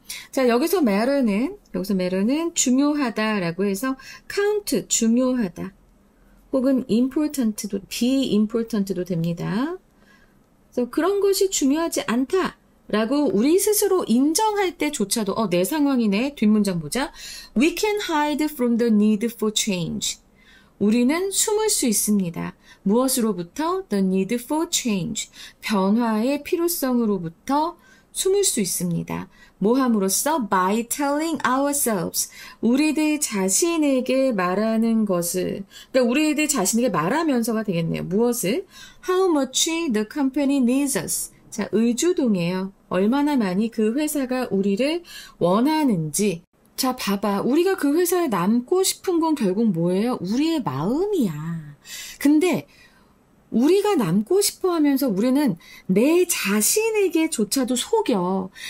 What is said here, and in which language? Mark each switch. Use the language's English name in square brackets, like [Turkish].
[Korean] 자, 여기서 matter는 중요하다라고 해서 count, 중요하다. 혹은 important도, be important도 됩니다. 그래서 그런 것이 중요하지 않다라고 우리 스스로 인정할 때조차도, 내 상황이네. 뒷문장 보자. [English] We can hide from the need for change. [Korean] 우리는 숨을 수 있습니다. 무엇으로부터? [English] The need for change. [Korean] 변화의 필요성으로부터 숨을 수 있습니다. 뭐 함으로써? [English] By telling ourselves. [Korean] 우리들 자신에게 말하는 것을. 그러니까 우리들 자신에게 말하면서가 되겠네요. 무엇을? [English] How much the company needs us. [Korean] 자, 의주동이에요. 얼마나 많이 그 회사가 우리를 원하는지. 자, 봐봐. 우리가 그 회사에 남고 싶은 건 결국 뭐예요? 우리의 마음이야. 근데 우리가 남고 싶어 하면서 우리는 내 자신에게조차도 속여.